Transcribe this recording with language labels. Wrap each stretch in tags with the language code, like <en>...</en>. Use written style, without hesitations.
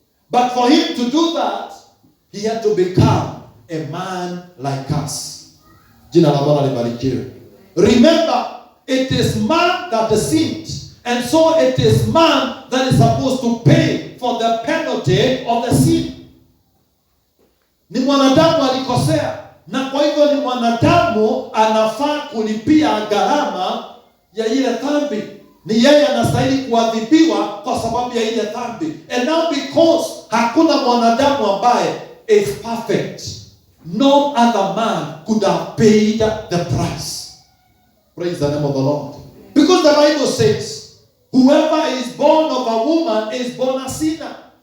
<en>But for him to do that, he had to become a man like us.</en> <sw>Jina la Bwana libarikiwe.</sw> <en>Remember, it is man that sinned, and so it is man that is supposed to pay for the penalty of the sin.</en> <sw>Ni mwanadamu alikosea, na kwa hivyo ni mwanadamu anafaa kulipia gharama ya ile dhambi. Ni yeye anastahili kuadhibiwa kwa sababu ya ile dhambi.</sw> <en>And now because</en> <sw>hakuna mwanadamu ambaye</sw> <en>is perfect, no other man could have paid the price. Praise the name of the Lord. Because the Bible says, whoever is born of a woman is born a sinner.</en>